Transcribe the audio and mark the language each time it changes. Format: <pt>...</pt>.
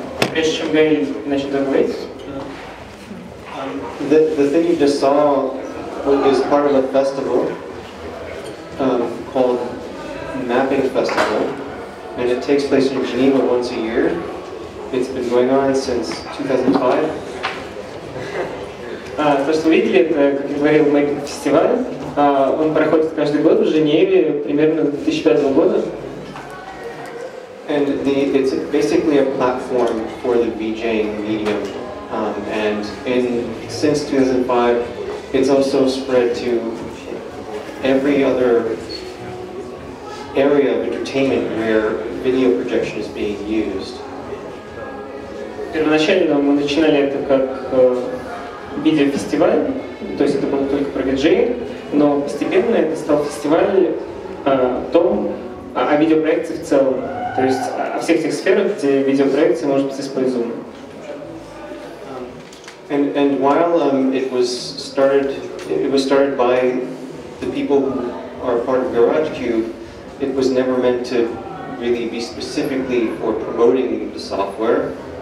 <ru>Прежде чем Гаэль начнет говорить.</ru> <en>The thing you just saw is part of a festival called Mapping Festival, and it takes place in Geneva once a year. It's been going on since 2005.</en> <ru>То, что вы видели, это, как я говорил, фестиваль. Он проходит каждый год в Женеве, примерно 2005 года.</ru> <en>And it's basically a platform for the VJing medium. And since 2005, it's also spread to every other area of entertainment where video projection is being used.</en> <ru>Первоначально мы начинали это как видеофестиваль, то есть это было только про виджей, но постепенно это стал фестиваль о видеопроекции в целом, то есть о всех тех сферах, где видеопроекция может быть использована.</ru> <en>And while it was started by the people who are part of GarageCube, it was never meant to really be specifically for promoting the software.</en>